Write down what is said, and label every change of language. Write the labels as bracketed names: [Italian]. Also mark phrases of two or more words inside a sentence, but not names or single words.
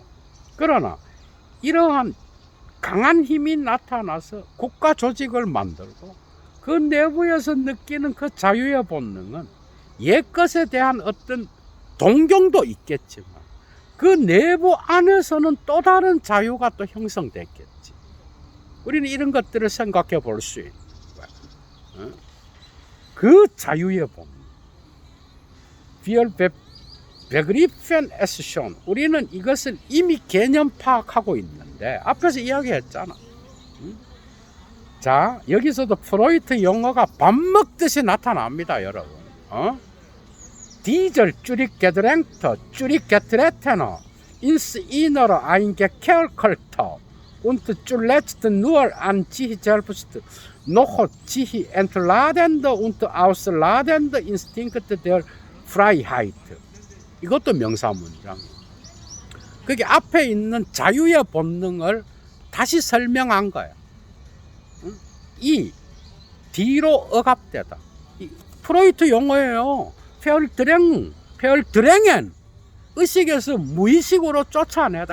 [Korean] 그러나 이러한 강한 힘이 나타나서 국가 조직을 만들고 그 내부에서 느끼는 그 자유의 본능은 옛 것에 대한 어떤 동경도 있겠지만 그 내부 안에서는 또 다른 자유가 또 형성됐겠지. 우리는 이런 것들을 생각해 볼 수 있는 거야. 그 자유의 본능. [German] Wir begriffen es schon. [Korean] 우리는 이것을 이미 개념 파악하고 있는데 앞에서 이야기했잖아. 자, 여기서도 프로이트 용어가 밥 먹듯이 나타납니다, 여러분. [German] Dieser Zurückgedrängte, Zurückgetretene, ins Innere eingekerkerte und zuletzt nur an sich selbst noch sich entladende und ausladende Instinkte der Freiheit. [Korean] 이것도 명사문장. 그게 앞에 있는 자유의 본능을 다시 설명한 거야. 이 뒤로 억압되다. 프로이트 용어예요. 페얼드랭엔 의식에서 무의식으로 쫓아내다.